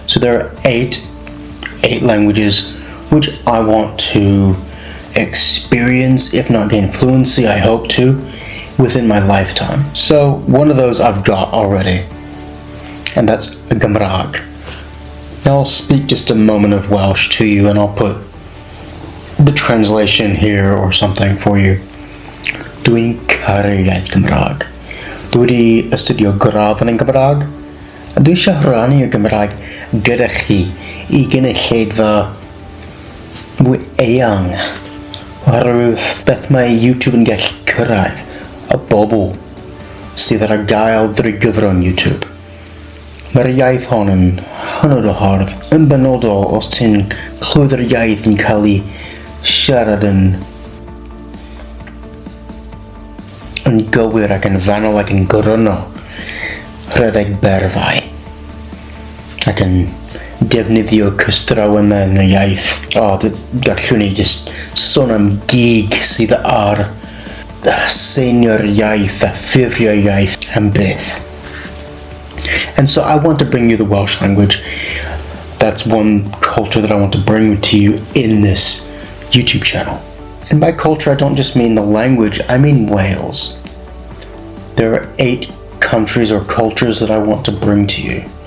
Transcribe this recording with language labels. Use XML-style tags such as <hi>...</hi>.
<en>So there are eight languages which I want to experience, if not gain fluency, I hope to, within my lifetime. So one of those I've got already, and that's Gymraeg. Now I'll speak just a moment of Welsh to you and I'll put the translation here or something for you.</en> <cy>Dwi'n caru iaith Gymraeg. Dwi wedi astudio gradd yn Gymraeg, a dwi eisiau rhannu y Gymraeg gyda chi I gynulleidfa fwy eang, oherwydd beth mae YouTube yn gallu cyrraedd y bobl sydd ar gael drwy gyfrwng YouTube. Mae'r iaith hon yn hynod o hardd, yn benodol os ti'n clywed yr iaith yn cael ei siarad yn gywir ac yn fanwl ac yn gryno, rhedeg berfau ac yn defnyddio cystrawyn yn y iaith. Gallwn ni just sôn am gig sydd ar seinio'r iaith a ffurfio'r iaith am byth.</cy> <en>And so I want to bring you the Welsh language. That's one culture that I want to bring to you in this YouTube channel. And by culture, I don't just mean the language, I mean Wales. There are 8 countries or cultures that I want to bring to you.</en>